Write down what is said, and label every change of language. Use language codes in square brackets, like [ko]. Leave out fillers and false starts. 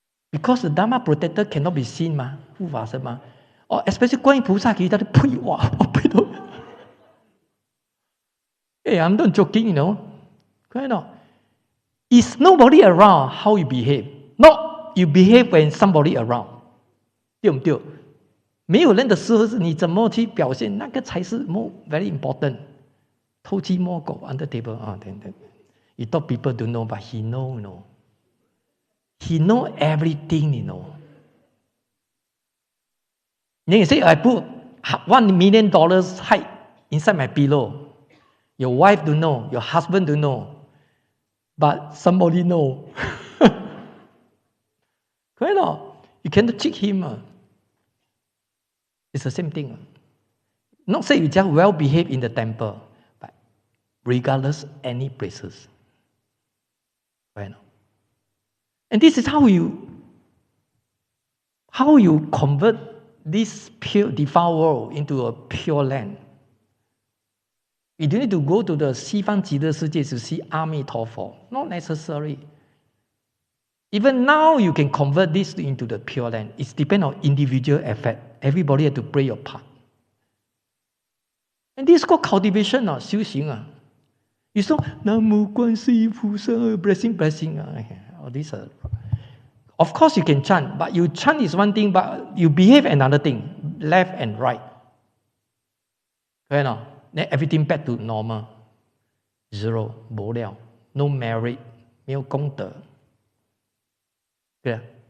[en] Because the Dharma protector cannot be seen, ma, or especially [zh] 观音菩萨给他的呸哇， [en] Hey, I'm not joking, you know. Is nobody around, how you behave? No, you behave when somebody around. [zh] 对不对？没有人的时候，你怎么去表现，那个才是 [en] more very important. [zh] 偷鸡摸狗 [en] under table [zh] 啊，等等。 [en] You thought people don't know, but he know, you know. He know everything, you know. You say, I put $1 million hide inside my pillow. Your wife don't know, your husband don't know, but somebody know. Correct or? You cannot cheat him. It's the same thing. Not say you just well behave in the temple, but regardless any places. Right? And this is how you convert this pure defiled world into a pure land. You don't need to go to the 西方极乐世界 to see 阿弥陀佛. Not necessary. Even now, you can convert this into the pure land. It depends on individual effort. Everybody has to play your part. And this is called cultivation, 修行. You saw, 南无观世音菩萨 blessing. All these are, of course, you can chant, but you chant is one thing, but you behave another thing, left and right. Then everything back to normal. Zero, [zh] 无了, [en] no merit, [zh] 没有功德. [en] Yeah.